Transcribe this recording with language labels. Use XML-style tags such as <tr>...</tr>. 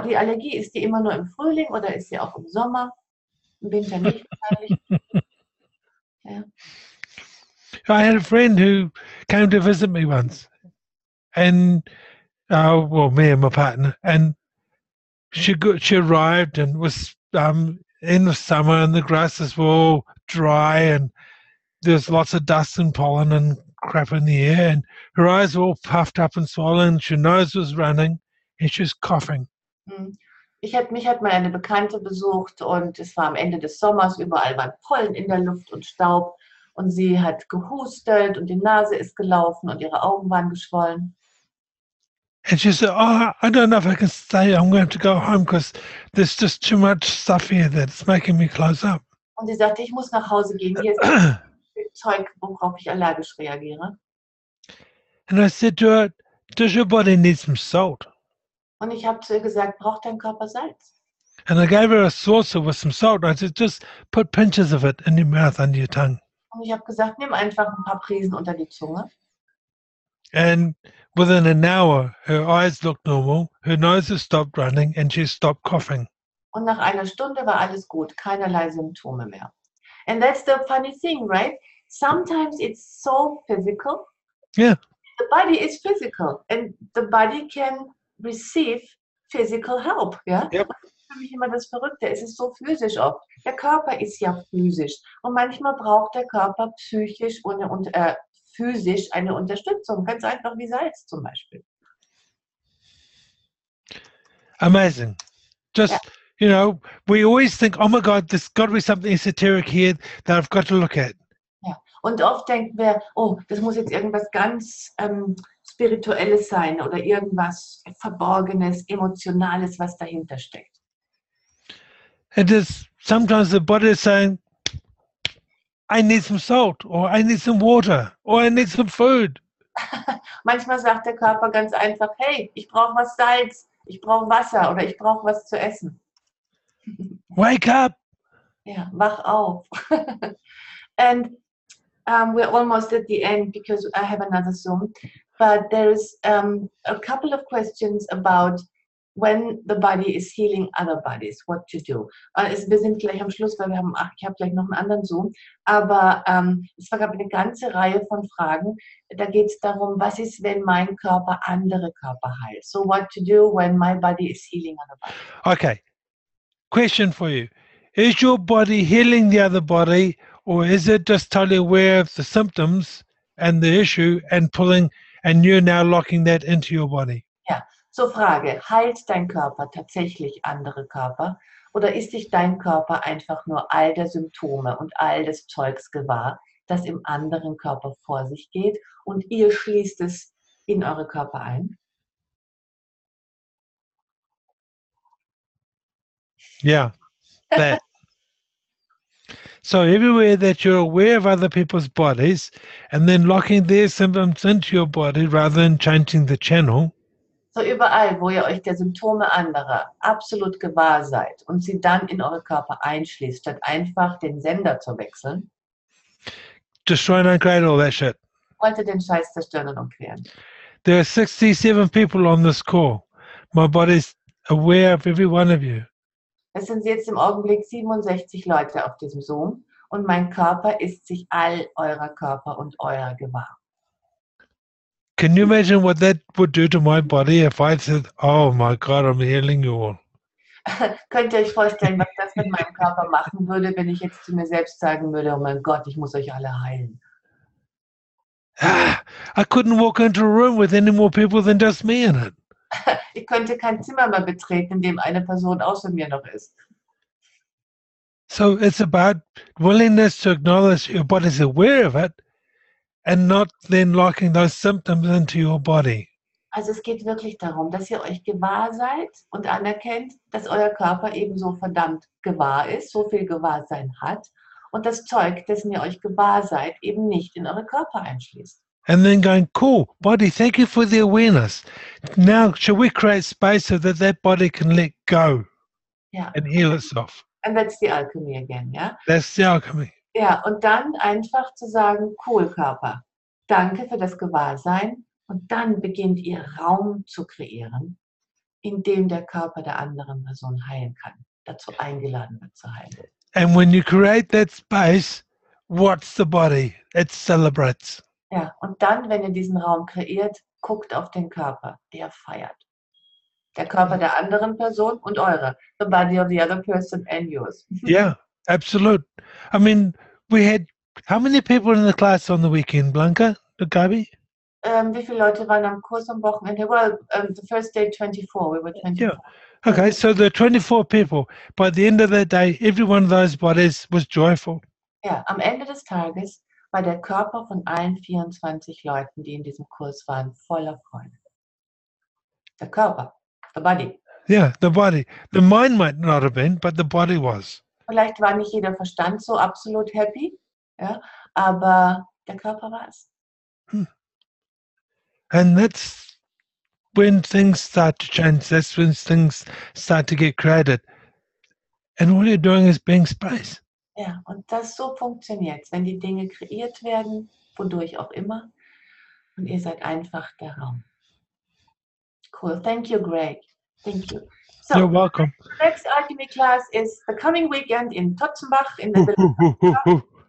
<de>Die Allergie, ist die immer nur im Frühling oder ist sie auch im Sommer? Im Winter nicht wahrscheinlich. Ja.</de> <en>I had a friend who came to visit me once, and well, me and my partner, and she arrived and was in the summer, and the grasses were all dry, and there's lots of dust and pollen and crap in the air, and her eyes were all puffed up and swollen. Her nose was running, and she was coughing.</en> <de>Mich hat mal eine Bekannte besucht und es war am Ende des Sommers, überall war Pollen in der Luft und Staub und sie hat gehustet und die Nase ist gelaufen und ihre Augen waren geschwollen.</de> <en>And she said, "Oh, I don't know if I can stay. I'm going to go home because there's just too much stuff here that's making me close up."</en> <de>Und sie sagte, ich muss nach Hause gehen, hier ist viel Zeug, worauf ich allergisch reagiere.</de> <en>And I said to her, "Does your body need some salt?"</en> <de>Und ich habe zu ihr gesagt, braucht dein Körper Salz?</de> <en>And I gave her a saucer with some salt. I said, "Just put pinches of it in your mouth under your tongue."</en> <de>Und ich habe gesagt, nimm einfach ein paar Prisen unter die Zunge.</de> <en>And within an hour, her eyes looked normal, her nose had stopped running, and she stopped coughing.</en> <de>Und nach einer Stunde war alles gut, keinerlei Symptome mehr.</de> <en>And that's the funny thing, right? Sometimes it's so physical. Yeah. The body is physical and the body can receive physical help.</en> <de>Ja?</de> <en>Yep.</en> <de>Das ist für mich immer das Verrückte. Es ist so physisch oft. Der Körper ist ja physisch und manchmal braucht der Körper psychisch und physisch eine Unterstützung. Ganz einfach wie Salz zum Beispiel.</de> <en>Amazing. Just, you know, we always think, oh my God, there's got to be something esoteric here that I've got to look at.</en> <de>Ja. Und oft denken wir, oh, das muss jetzt irgendwas ganz Spirituelles sein oder irgendwas Verborgenes, Emotionales, was dahinter steckt.</de> <en>And just sometimes the body is saying, I need some salt, or I need some water, or I need some food.</en> <de>Manchmal sagt der Körper ganz einfach, hey, ich brauche was Salz, ich brauche Wasser oder ich brauche was zu essen.</de> <en>Wake up.</en> <de>Ja, wach auf.</de> <en>And we're almost at the end because I have another Zoom. But there's a couple of questions about when the body is healing other bodies, what to do.</en> <de>Wir sind gleich am Schluss, weil ich habe gleich noch einen anderen Zoom. Aber es gab eine ganze Reihe von Fragen. Da geht es darum, was ist, wenn mein Körper andere Körper heilt?</de> <en>So what to do when my body is healing other bodies? Okay. Question for you. Is your body healing the other body, or is it just totally aware of the symptoms and the issue and pulling, and you're now locking that into your body?</en> <de>Ja, so Frage, heilt dein Körper tatsächlich andere Körper oder ist sich dein Körper einfach nur all der Symptome und all des Zeugs gewahr, das im anderen Körper vor sich geht und ihr schließt es in eure Körper ein?</de> <en>Yeah, that. So everywhere that you're aware of other people's bodies and then locking their symptoms into your body rather than changing the channel,</en> <de>So überall, wo ihr euch der Symptome anderer absolut gewahr seid und sie dann in eure Körper einschließt, statt einfach den Sender zu wechseln,</de> <en>destroy and uncreate all that shit.</en> <de>wollt ihr den Scheiß zerstören und umqueren.</de> <en>There are 67 people on this call. My body's aware of every one of you.</en> <de>Es sind jetzt im Augenblick 67 Leute auf diesem Zoom und mein Körper ist sich all eurer Körper und eurer gewahr.</de> <en>Can you imagine what that would do to my body if I said, oh my God, I'm healing you all?</en> <de>Könnt ihr euch vorstellen, was das mit meinem Körper machen würde, wenn ich jetzt zu mir selbst sagen würde, oh mein Gott, ich muss euch alle heilen.</de> <en>I couldn't walk into a room with any more people than just me in it.</en> <de>Ich könnte kein Zimmer mehr betreten, in dem eine Person außer mir noch ist.</de> <en>So it's about willingness to acknowledge your body's aware of it and not then locking those symptoms into your body.</en> <de>Also es geht wirklich darum, dass ihr euch gewahr seid und anerkennt, dass euer Körper ebenso verdammt gewahr ist, so viel Gewahrsein hat und das Zeug, dessen ihr euch gewahr seid, eben nicht in eure Körper einschließt.</de> <en>And then going, cool, body, thank you for the awareness. Now, shall we create space so that that body can let go</en> <de>Ja.</de> <en>and heal itself? And that's the alchemy again, ja? That's the alchemy.</en> <de>Ja, und dann einfach zu sagen, cool Körper, danke für das Gewahrsein und dann beginnt ihr Raum zu kreieren, in dem der Körper der anderen Person heilen kann, dazu eingeladen wird zu heilen.</de> <en>And when you create that space, what's the body? It celebrates.</en> <de>Ja, und dann, wenn ihr diesen Raum kreiert, guckt auf den Körper, der feiert. Der Körper der anderen Person und eure.</de> <en>The body of the other person and yours. Yeah, absolute. I mean, we had, how many people in the class on the weekend, Blanca, Gabi?</en> <de>Wie viele Leute waren am Kurs am Wochenende?</de> <en>Well, the first day 24, we were 24. Yeah. Okay, so there are 24 people. By the end of the day, every one of those bodies was joyful.</en> <de>Ja, am Ende des Tages war der Körper von allen 24 Leuten, die in diesem Kurs waren, voller Freude. Der Körper,</de> <en>the body. Yeah, the body. The mind might not have been, but the body was.</en> <de>Vielleicht war nicht jeder Verstand so absolut happy, ja, aber der Körper war es.</de> <en>And that's when things start to change. That's when things start to get created. And all you're doing is being space.</en> <de>Ja, und das so funktioniert, wenn die Dinge kreiert werden, wodurch auch immer, und ihr seid einfach der Raum.</de> <en>Cool. Thank you, Greg. Thank you. So, You're welcome. the next Alchemy class is the coming weekend in Totzenbach</en> <de>in der Villa.</de>